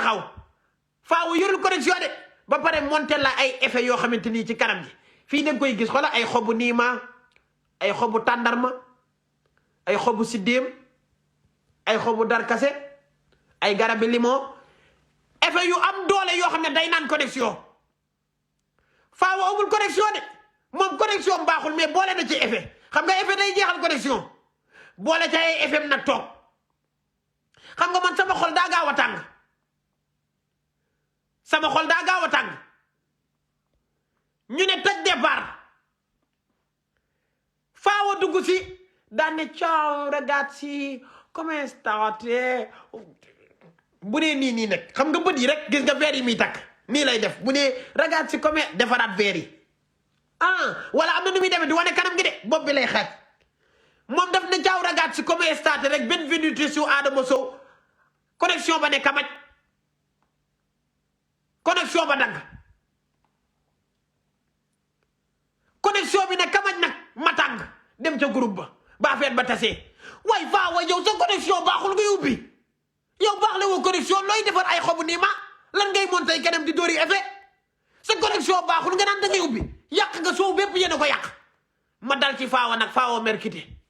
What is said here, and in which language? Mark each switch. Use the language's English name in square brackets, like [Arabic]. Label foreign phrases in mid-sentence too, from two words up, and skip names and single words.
[Wolof] taxaw Faawa yorul connexion de ba pare monté la ay effet yoo xamante ni ci kanam gi fii da nga koy gis xoolal ay xobu niima ay xobu tàndarma ay xobu siddéem ay xobu darkase ay garabi limon effet yu am doole yoo xam ne day naan connexion Faawa amul connexion de moom connexion baaxul mais boole na ci effet xam nga effet day jeexal connexion boole ca ay effet nag toog xam nga man sama xol daa gaaw a tàng ñu ne tëj départ Faawa dugg si daan ne [Italian] ciao ragazzi come state [Wolof] bu nee nii nag xam nga bët yi rek gis nga verre yi muy takk nii lay def bu nee [Italian] ragazzi come [Wolof] defaraat verre yi wala am na nu muy demee di wane kanam gi de bopp bi lay xaaj moom daf ne Thiaw [Italian] Ragazzi comme state [Wolof] rek [Italian] benvenuti su [Wolof] Adama Sow connexion ba ne kamaj connexion ba dagg connexion bi ne kamaj nag ma tàng dem ca groupe ba affaire ba tasee waaye Fawa yow sa connexion baaxul ngay ubbi yow baax la woo connexion looy defar ay xobu nii ma lan ngay monté keneen di dóori effet sa connexion baaxul nga naan da ngay ubbi yàq nga soow bépp yéen a ko yàq ma dal ci Fawa nag Fawa mer quitté